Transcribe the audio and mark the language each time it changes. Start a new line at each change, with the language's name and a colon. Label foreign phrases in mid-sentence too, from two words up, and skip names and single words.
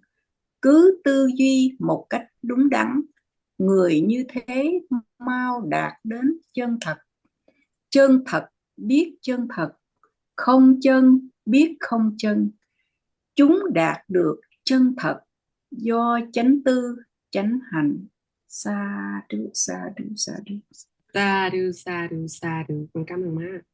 Vietnamese: Cứ tư duy một cách đúng đắn, người như thế mau đạt đến chân thật. Chân thật biết chân thật, không chân biết không chân. Chúng đạt được chân thật, do chánh tư chánh hành. Sa du sa du sa du. Sa du, con cảm ơn má.